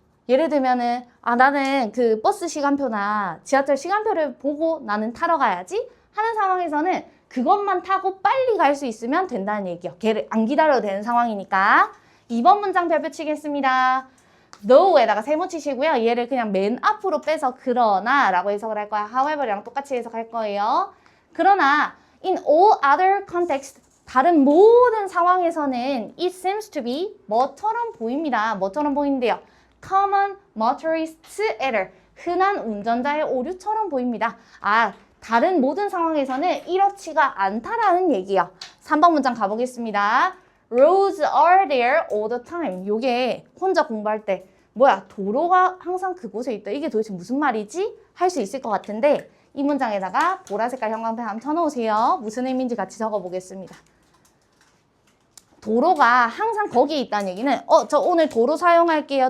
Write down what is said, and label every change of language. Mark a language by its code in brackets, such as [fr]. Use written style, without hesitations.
[ko] 예를 들면은 나는 그 버스 시간표나 지하철 시간표를 보고 나는 타러 가야지 하는 상황에서는 그것만 타고 빨리 갈 수 있으면 된다는 얘기요. 걔를 안 기다려도 되는 상황이니까. 2번 문장 별표 치겠습니다. no에다가 세모 치시고요. 얘를 그냥 맨 앞으로 빼서 그러나 라고 해석을 할 거야. however랑 똑같이 해석할 거예요. 그러나 [en] in all other context [ko] 다른 모든 상황에서는 [en] it seems to be [ko] 뭐처럼 보입니다. 뭐처럼 보이는데요. [en] common motorist error [ko] 흔한 운전자의 오류처럼 보입니다. 다른 모든 상황에서는 이렇지가 않다라는 얘기요. 3번 문장 가보겠습니다. [en] Roads are there all the time. [ko] 요게 혼자 공부할 때 뭐야 도로가 항상 그곳에 있다. 이게 도대체 무슨 말이지? 할 수 있을 것 같은데 이 문장에다가 보라색깔 형광펜 한번 쳐놓으세요. 무슨 의미인지 같이 적어보겠습니다. 도로가 항상 거기에 있다는 얘기는 저 오늘 도로 사용할게요.